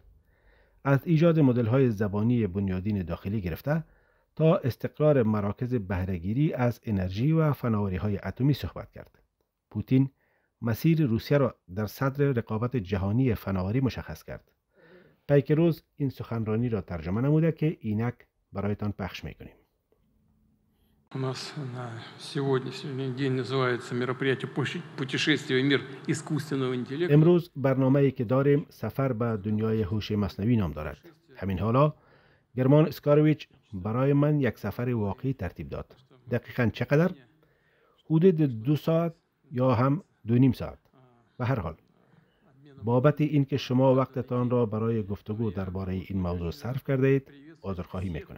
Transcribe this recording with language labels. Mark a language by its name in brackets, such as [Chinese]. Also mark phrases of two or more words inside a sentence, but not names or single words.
[Persian] از ایجاد مدل‌های زبانی بنیادین داخلی گرفته تا استقرار مراکز بهره‌گیری از انرژی و فناوری‌های اتمی صحبت کرد. پوتین مسیر روسیه را در صدر رقابت جهانی فناوری مشخص کرد. پیک روز این سخنرانی را ترجمه نموده که اینک برایتان پخش می‌کنیم. [Russian] У нас на сегодняшний день называется мероприятие «Путешествие в мир искусственного интеллекта». [Persian] امروز برنامه‌ای که داریم سفر به دنیای هوش مصنوعی نام دارد. همین حالا گرمان اسکارویچ برای من یک سفر واقعی ترتیب داد. دقیقاً چقدر؟ حدود 2 ساعت یا هم 2.5 ساعت. به هر حال بابت اینکه شما وقتتان را برای گفتگو درباره این موضوع صرف کرده اید عذرخواهی میکنم.